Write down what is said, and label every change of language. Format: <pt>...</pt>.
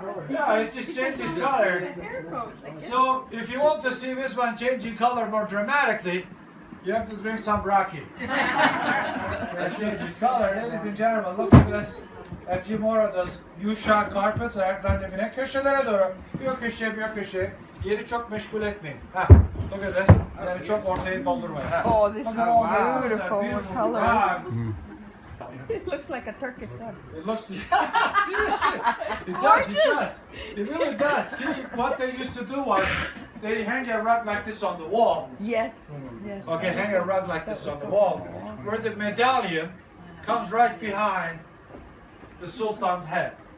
<en>Yeah, it just changes color. So, if you want to see this one changing color more dramatically, you have to drink some raki. That changes color. Ladies and gentlemen, look at this. A few more of those Uşak carpets.</en> <tr>Ayakların dibine. Köşelere doğru. Bir köşe, bir köşe. Yeri çok meşgul etmeyin.</tr> <en>Look at this.</en> <tr>Yani çok ortayı doldurmayın.</tr> <en>Oh, this is beautiful colors. Rugs. It looks like a Turkish rug. It looks, seriously, it does. It really does. See, what they used to do was, they hang a rug like this on the wall. Yes. Okay, hang a rug like this on the wall, where the medallion comes right behind the Sultan's head.</en>